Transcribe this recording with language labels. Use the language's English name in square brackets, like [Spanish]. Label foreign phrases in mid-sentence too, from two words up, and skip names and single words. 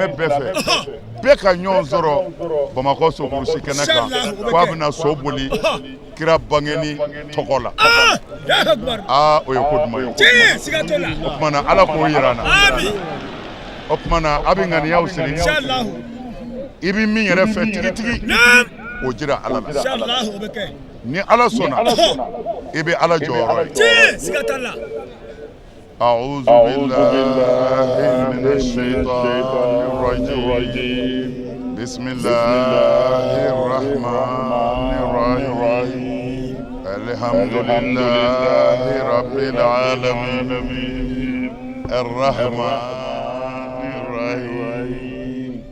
[Bambara] bɛɛ fɛ bɛɛ ka ɲɔgɔn sɔrɔ bamakɔ sokurusi kɛnɛ kan ko a bɛna so boli kira bangeni tɔgɔ la o ye ko duman ye o tuma na ala k'o yira n na o tuma na a bɛ ŋaniyaw siri i bɛ min yɛrɛ fɛ tigitigi o jira ala la ni ala sɔnna ibe ala jɔyɔrɔ ye. siga t'a la. [Arabic] أعوذ بالله من الشيطان الرجيم بسم الله الرحمن الرحيم الحمد لله رب العالمين الرحمن الرحيم